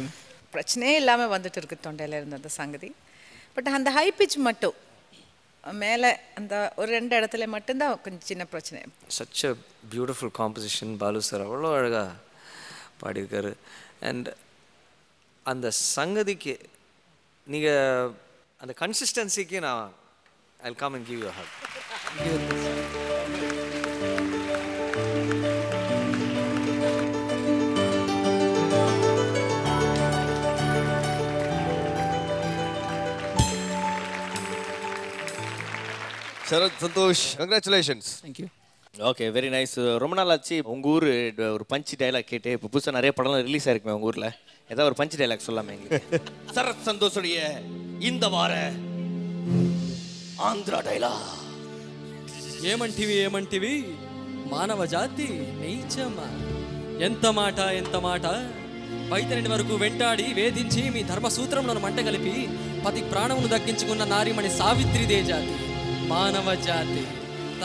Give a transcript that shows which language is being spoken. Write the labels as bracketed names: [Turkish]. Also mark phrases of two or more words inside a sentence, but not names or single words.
[Tamil] பிரச்சனையே இல்லாமல் வந்துட்டு இருக்கு தொண்டையில் இருந்த அந்த சங்கதி பட் அந்த [English] high pitch [Tamil] மட்டும் மேலே அந்த ஒரு 2 இடத்துல மட்டும்தான் கொஞ்சம் சின்ன பிரச்சனை [English] such a beautiful composition [Tamil] பாலு சார் அவ்வளோ அழகாக பாடியிருக்காரு அண்ட் அந்த சங்கதிக்கு நீங்கள் அந்த கன்சிஸ்டன்சிக்கு நான் [English] I come and give you hug [Tamil] சரத் சந்தோஷ் கங்க்ராச்சுலேஷன்ஸ் [English] thank you okay very nice [Tamil] ரொம்ப நாள் ஆச்சு உங்கள் ஊர் ஒரு [English] punch dialogue [Tamil] கேட்டு இப்போ புதுசாக நிறைய படம்லாம் ரிலீஸ் ஆயிருக்குமே உங்கள் ஊரில் ஏதாவது ஒரு [English] punch dialogue [Tamil] சொல்லாமே எங்களுக்கு சரத் சந்தோஷுடைய இந்த வார ஆந்திரா டைலாக் [Telugu] ఏమంటివి మానవ జాతి నీచమా ఎంత మాట వైతరిని వరకు వెంటాడి వేధించి మీ ధర్మసూత్రంలో మంట కలిపి పతి ప్రాణమును దక్కించుకున్న నారీమణి సావిత్రిదే జాతి మానవ జాతి తన